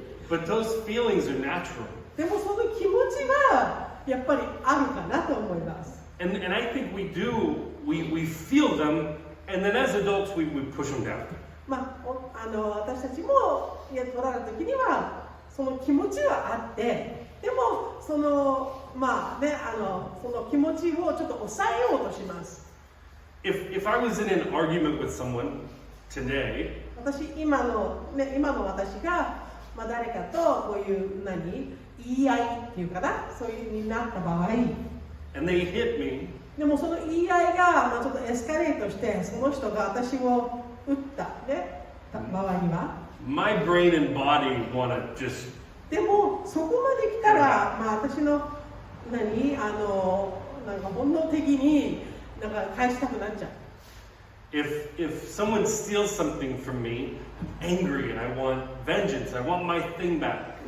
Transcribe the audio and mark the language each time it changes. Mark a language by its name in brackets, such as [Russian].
[English] but those feelings are natural. [Japanese] でもその気持ちはやっぱりあるかなと思います。 [English] And I think we feel them, and then as adults we push them down. [Japanese] まあ私たちも取られた時にはその気持ちはあって、でもそのまあね、その気持ちをちょっと抑えようとします。 [English] If I was in an argument with someone today, [Japanese] 今の私が、まあ、誰かとこういう言い合いっていうかな、そういうになった場合、 [English] and they hit me, [Japanese] でもその言い合いが、まあ、ちょっとエスカレートして、その人が私を撃ったね、場合には、 [English] my brain and body want to just [Japanese] でもそこまで来たら、まあ、私のなんか本能的になんか返したくなっちゃう。 [English] if someone steals something from me, I'm angry and I want vengeance. I want my thing back.